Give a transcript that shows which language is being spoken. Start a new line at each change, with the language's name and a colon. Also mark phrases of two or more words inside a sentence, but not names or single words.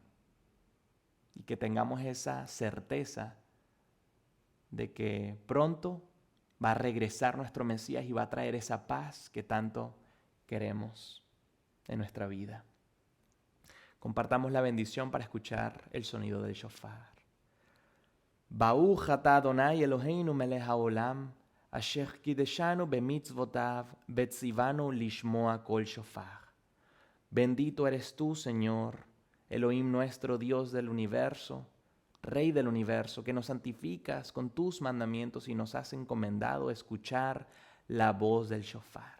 Spanish: Y que tengamos esa certeza de que pronto Va a regresar nuestro Mesías y va a traer esa paz que tanto queremos en nuestra vida. Compartamos la bendición para escuchar el sonido del shofar.
Hebrew: ברוך אתה אדוני אלוהינו מלך העולם, אשר קידשנו במצוותיו, וציוונו לשמוע קול שופר.
Spanish: Bendito eres tú, Señor, Elohim nuestro, Dios del universo, Rey del universo, que nos santificas con tus mandamientos y nos has encomendado escuchar la voz del shofar.